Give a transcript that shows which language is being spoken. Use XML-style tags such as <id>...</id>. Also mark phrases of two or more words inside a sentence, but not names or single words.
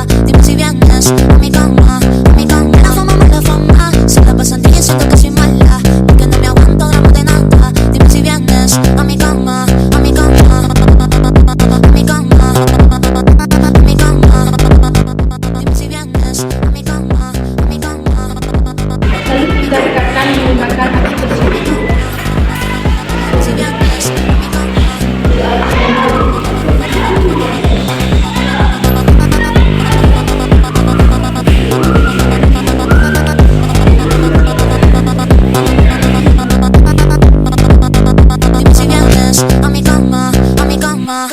<es>Dime si vienes a mi cama, a mi cama. Mala fama, se la pasan diciendo que soy mala, porque no me aguanto drama de nada. Dime si vienes a mi cama, a mi cama, a mi cama, a mi cama. Dime si vienes a mi cama, a mi cama.</es> <id>Lalu kita rekatkan menggunakan api tersebut.</id> <es>Si vienes a mi cama. Dime si vienes a mi cama, a mi cama.</es>